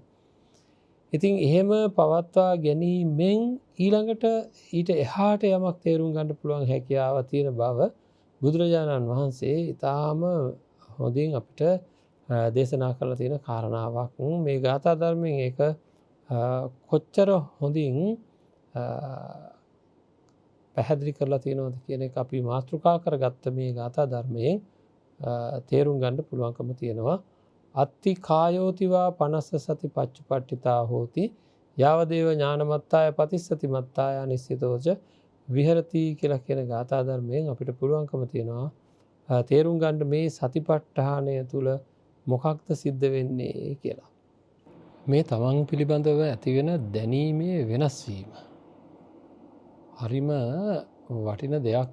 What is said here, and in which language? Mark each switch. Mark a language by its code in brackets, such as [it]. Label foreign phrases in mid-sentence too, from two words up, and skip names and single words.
[si] ඉතින් එහෙම පවත්වා ගැනීමෙන් ඊළඟට ඊට එහාට යමක් තේරුම් ගන්න පුළුවන් හැකියාව තියෙන බව බුදුරජාණන් වහන්සේ ඊටාම හොඳින් අපිට දේශනා කරලා තියෙන කාරණාවක්. මේ ගාථා ධර්මයෙන් ඒක කොච්චර හොඳින් පැහැදිලි කරලා තියෙනවද කියන එක අපි මාතෘකා කරගත්ත මේ ගාථා ධර්මයෙන් තේරුම් ගන්න පුළුවන්කම තියෙනවා. [pi] අත්ති කායෝතිවා පනස්ස සති පච්චුපට්ඨිතා හෝති යාවදේව ඥානමත්තාය පතිස්සති මත්තාය නිස්සිතෝච විහෙරති [si] කියලා කියන ගාථා ධර්මයෙන් අපිට පුළුවන්කම තියෙනවා තේරුම් ගන්න මේ සතිපට්ඨානය තුල මොකක්ද සිද්ධ වෙන්නේ කියලා. මේ තමන් පිළිබඳව ඇතිවෙන දැනීමේ වෙනස් වීම හරිම වටින දෙයක්.